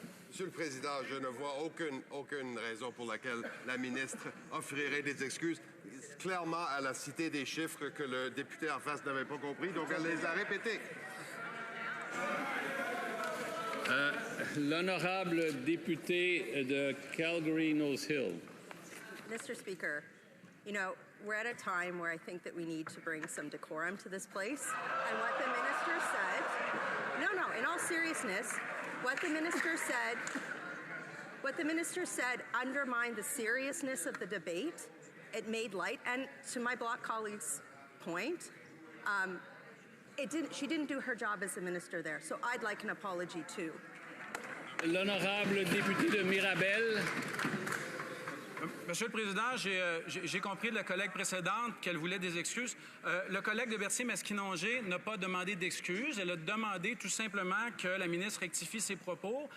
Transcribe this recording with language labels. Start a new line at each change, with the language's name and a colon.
French: Monsieur le Président, je ne vois aucune raison pour laquelle la ministre offrirait des excuses. Clairement, elle a cité des chiffres que le député en face n'avait pas compris, donc elle les a répétés. L'honorable député de Calgary-Nose Hill.
English: Mr. Speaker, you know, we're at a time where I think that we need to bring some decorum to this place. And what the minister said, no, in all seriousness, what the minister said undermined the seriousness of the debate. It made light, and to my Bloc colleague's point, she didn't do her job as a minister there. So I'd like an apology too.
French: L'honorable député de Mirabel. Monsieur le Président, j'ai compris de la collègue précédente qu'elle voulait des excuses. Le collègue de Berthier-Masquinongé n'a pas demandé d'excuses. Elle a demandé tout simplement que la ministre rectifie ses propos.